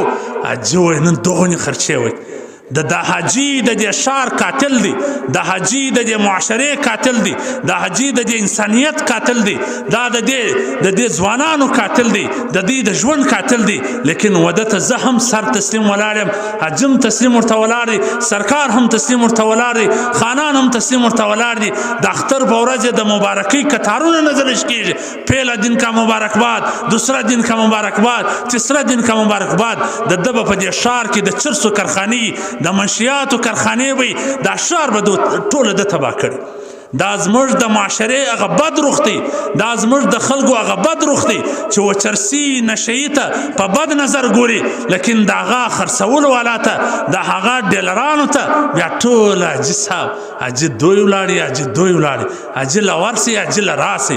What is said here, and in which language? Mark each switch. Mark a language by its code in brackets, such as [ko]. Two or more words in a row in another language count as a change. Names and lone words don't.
[ps] حاجي وایي نن دغونې خرچې وایي. د حاجي د دې ښار قاتل دی، د حاجي د دې معاشرې قاتل دی، د حاجي د دې انسانیت قاتل دی، دا د دې ځوانانو قاتل دی، د دې د ژوند قاتل دی. لیکن وده ته زه هم سر تسلیم ولاړ یم، حاجي هم تسلیم ورته ولاړ دی، سرکار هم تسلیم ورته ولاړ دی، خانان هم تسلیم ورته ولاړ دي. د اختر په ورځ د مبارکۍ کتارونه نظرش کېږي، [ur] پهلا دن کا مبارکباد، دوسرا دن کا مبارکباد، تیسرا دن کا مبارکباد. [ps] د ده به په دې ښار کې د چرسو کارخانې، د منشیاتو کارخانې وي، دا ښار به ټوله ده تباه کړي. دا زموږ د معاشرې هغه بد روح دی، دا زموږ د خلکو هغه بد روح دی چې وچرسي نشهیي ته په بد نظر ګوري، لیکن د هغه خرڅولو والا ته، د هغه ډیلرانو ته بیا ټول حاجي صاحب، حاجي دوی ولاړي، حاجي دوی ولاړي، حاجي له ورسي، حاجي له راسي.